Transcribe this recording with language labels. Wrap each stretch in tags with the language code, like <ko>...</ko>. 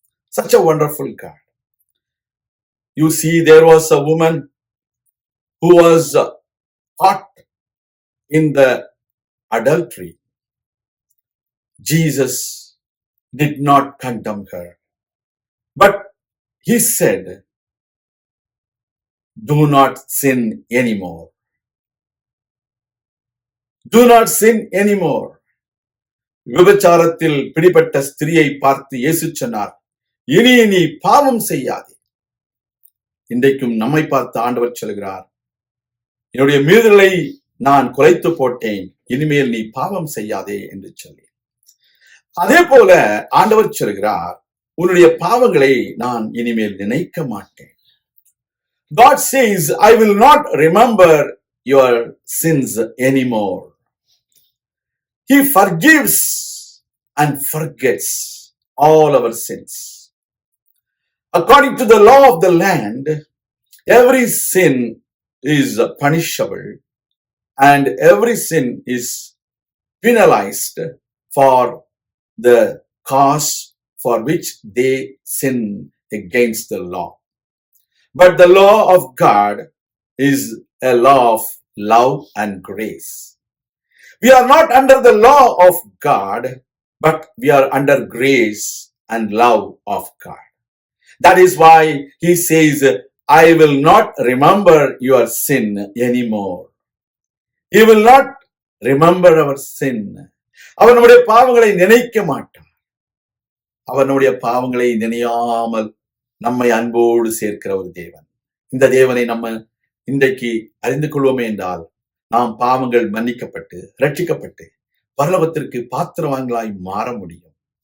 <en>Such a wonderful God. You see, there was a woman who was caught in the adultery. Jesus did not condemn her, but he said, do not sin anymore. Do not sin anymore.</en> <ta>விபச்சாரத்தில் பிடிபட்ட ஸ்திரியை பார்த்து இயேசு சொன்னார், இனி நீ பாவம் செய்யாதே. இன்றைக்கும் நம்மை பார்த்து ஆண்டவர் சொல்கிறார், என்னுடைய மீறுதலை நான் குலைத்து போட்டேன், இனிமேல் நீ பாவம் செய்யாதே என்று சொல்லி. அதே போல ஆண்டவர் சொல்கிறார், உன்னுடைய பாவங்களை நான் இனிமேல் நினைக்க மாட்டேன்.</ta> <en>God says, I will not remember your sins anymore. He forgives and forgets all our sins. According to the law of the land, every sin is punishable and every sin is penalized for the cause for which they sin against the law. But the law of God is a law of love and grace. We are not under the law of God, but we are under grace and love of God. That is why he says, I will not remember your sin anymore. He will not remember our sin.</en> <ta>அவர் நம்முடைய பாவங்களை நினைக்க மாட்டார். அவர் நம்முடைய பாவங்களை நினையாமல் நம்மை அன்போடு சேர்க்கிற ஒரு தேவன். இந்த தேவனை நம்ம இன்றைக்கு அறிந்து கொள்வோமே என்றால், நாம் பாவங்கள் மன்னிக்கப்பட்டு ரட்சிக்கப்பட்டு பரலோகத்திற்கு பாத்திரவான்களாய் மாற முடியும்.</ta>